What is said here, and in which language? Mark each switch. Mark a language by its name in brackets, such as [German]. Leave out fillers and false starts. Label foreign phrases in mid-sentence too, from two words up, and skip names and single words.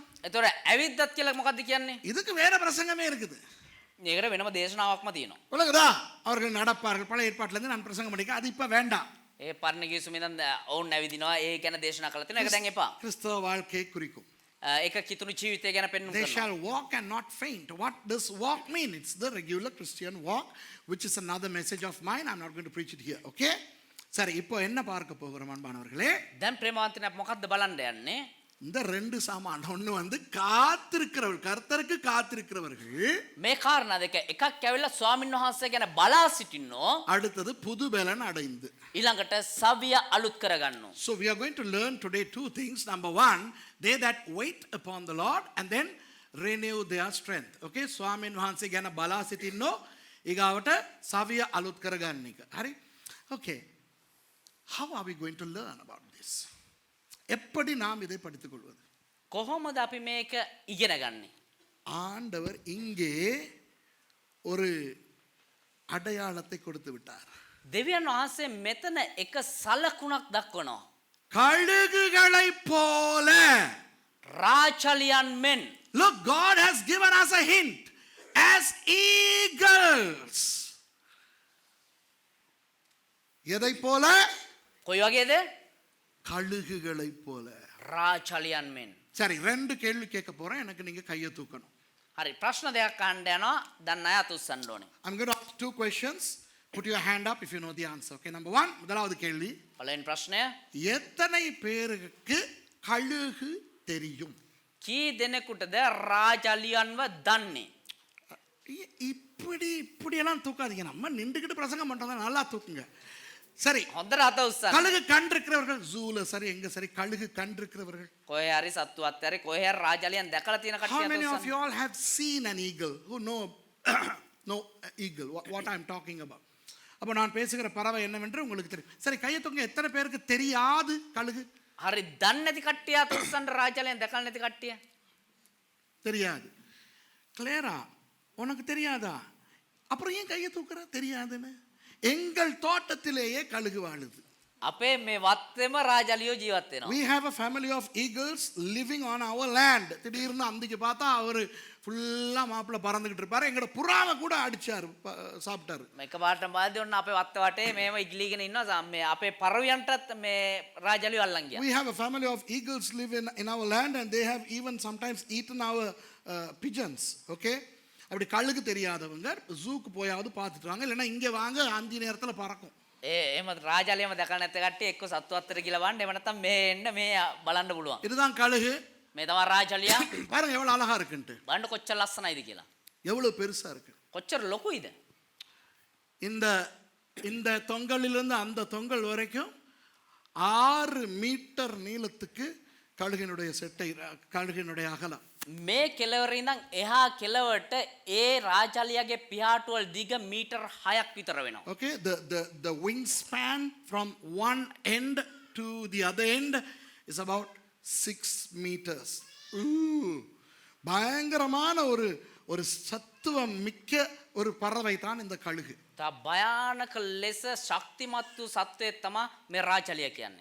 [Sinhala] එතකොට ඇවිද්දත් කියලා මොකද්ද කියන්නේ? [Tamil] இதுக்கு வேற பிரசங்கமே இருக்குது. [Sinhala] ඒකට වෙනම දේශනාවක්ම තියෙනවා. [Tamil] விளங்குதா? அவர்கள் நடப்பார்கள். பழைய ஏற்பாட்டில இருந்து நான் பிரசங்கம் பண்ணிக்க, அது இப்ப வேண்டாம். [Sinhala] ඒ පරණ ගිවිසුමෙන් ඔවුන් ඇවිදිනවා. ඒ ගැන දේශනා කළා තියෙනවා. ඒක දැන් එපා. [Tamil] கிறிஸ்தவ வாழ்க்கையை குறிக்கும். [Sinhala] ඒක කිතුණු ජීවිතය ගැන පෙන්වන්න [English] They [Sinhala] කරනවා. [English] shall walk and not faint. What does walk mean? It's the regular Christian walk, which is another message of mine. I'm not going to preach it here. Okay? [Tamil] சரி, இப்போ என்ன பார்க்க போகிறோம் அன்பானவர்களே? [Sinhala] දැන් ප්‍රේමවන්තනේ මොකද්ද බලන්න යන්නේ? [Tamil] இந்த ரெண்டு சாமான், ஒன்று வந்து காத்திருக்கிறவர்கள், கர்த்தருக்கு காத்திருக்கிறவர்கள். [Sinhala] මේ කාරණා දෙක, එකක් ඇවිල්ලා ස්වාමින් වහන්සේ ගැන බලා සිටින්නෝ, [Tamil] அடுத்தது புது பலன் அடைந்து. [Sinhala] ඊළඟට සවිය අලුත් කරගන්නෝ. [English] So we are going to learn today two things. Number one, they that wait upon the Lord and then renew their strength. Okay? [Sinhala] ස්වාමින් වහන්සේ ගැන බලා සිටින්නෝ, ඊගාවට සවිය අලුත් කරගන්න එක. හරි? [English] Okay. How are we going to learn about this? [Tamil] எப்படி நாம் இதை படித்துக் கொள்வது? [Sinhala] කොහොමද අපි මේක ඉගෙන ගන්නේ? [Tamil] ஆண்டவர் இங்கே ஒரு அடையாளத்தை கொடுத்து விட்டார். [Sinhala] දෙවියන් වහන්සේ මෙතන එක සලකුණක් දක්වනවා. [Tamil] கழுகுகளைப் போல. [Sinhala] රාචලියන් මෙන්. [English] Look, God has given us a hint. As eagles. [Tamil] எதை போல? [Sinhala] කොයි වගේද? [Tamil] கழுகுகளைப் போல. [Sinhala] රාචලියන් මෙන්. [Tamil] சரி, ரெண்டு கேள்வி கேட்க போறேன், எனக்கு நீங்க கையை தூக்கணும். [Sinhala] හරි, ප්‍රශ්න දෙකක් අහන්න යනවා. දැන් අය අත උස්සන්න ඕනේ. [English] I'm going to ask two questions. Put your hand up if you know the answer. Okay, number one, [Tamil] முதலாவது கேள்வி. [Sinhala] පළවෙනි ප්‍රශ්නය, [Tamil] எத்தனை பேருக்கு கழுகு தெரியும்? [Sinhala] කී දෙනෙකුටද රාජලියන්ව දන්නේ? [Tamil] இப்படியெல்லாம் தூக்காதீங்க, நம்ம நின்றுக்கிட்டு பிரசங்கம் பண்றோம், நல்லா தூக்குங்க. சரி, [Sinhala] හොඳට අත උස්සන්න. [Tamil] கழுகு கண் இருக்கிறவர்கள், ஜூல சரி, எங்க சரி, கழுகு கண் இருக்கிறவர்கள். [Sinhala] කොහේ හරි සත්තු අත්තරේ කොහේ හරි රාජලියන් දැකලා තියෙන [English] How [Sinhala] කට්ටිය අත [English] many of [Sinhala] උස්සන්න. [English] you all have seen an eagle? Who know no eagle, what I'm talking about? [Tamil] அப்போ நான் பேசுகிற பறவை என்னவென்று உங்களுக்கு தெரியும். சரி, கையை தூங்க. எத்தனை பேருக்கு தெரியாது கழுகு? [Sinhala] හරි, දන්නේ නැති කට්ටිය අත උස්සන්න. රාජලියන් දැකලා නැති කට්ටිය. [Tamil] தெரியாது. கிளேரா, உனக்கு தெரியாதா? அப்புறம் ஏன் கையை தூக்குற? தெரியாதுன்னு. எங்கள் தோட்டத்திலேயே கழுகு வாழுது. [Sinhala] අපේ මේ වත්තේම රාජලියෝ ජීවත් වෙනවා. [English] We have a family of eagles living on our land. [Tamil] திடீர்னு அந்திக்கு பார்த்தா அவர் ஃபுல்லா மாப்பிள்ள பறந்துகிட்டு இருப்பாரு. எங்கட புறாவை கூட அடிச்சாரு, சாப்பிட்டாரு. [Sinhala] මේක පාට මාදී ඔන්න අපේ වත්ත වටේ මේව ඉගිලීගෙන ඉන්නවා. මේ අපේ පරවියන්ටත් මේ රාජලියෝ අල්ලන් ගියා. [English] We have a family of eagles live in our land and they have even sometimes eaten our pigeons. Okay? [Tamil] அப்படி கழுகு தெரியாதவங்க ஜூக்கு போயாவது பார்த்துட்டு வாங்க, இல்லைன்னா இங்கே வாங்க, அந்தி நேரத்தில் பறக்கும். [Sinhala] එහෙම රාජලියම දැකලා නැත්te කට්ටිය එක්ක සත්තු අත්තර කියලා වන්න එහෙම නැත්නම් මේ එන්න මේ බලන්න පුළුවන්. [Tamil] இதுதான் கழுகு. [Sinhala] මේ තමයි රාජලියා. [Tamil] பாருங்க எவ்வளவு அழகா இருக்குன்ட்டு. [Sinhala] බලන්න කොච්චර ලස්සනයිද කියලා. [Tamil] எவ்வளவு பெருசா இருக்கு. [Sinhala] කොච්චර ලොකුයිද. [Tamil] இந்த இந்த தொங்கலிலிருந்து அந்த தொங்கல் வரைக்கும் 6 மீட்டர் நீளத்துக்கு கழுகினுடைய செட்டை, கழுகினுடைய அகலம். [Sinhala] මේ කෙලවර ඉඳන් එහා කෙලවට ඒ රාජලියාගේ පියාටුවල් දිග මීටර් 6ක් විතර වෙනවා. [English] Okay, the wingspan from one end to the other end is about 6 meters. [Tamil] பயங்கரமான ஒரு சத்துவம் மிக்க ஒரு பறவை தான் இந்த கழுகு. [Sinhala] තා භයානක ලෙස ශක්තිමත් වූ සත්වයෙක් තමයි මේ රාජලියා කියන්නේ.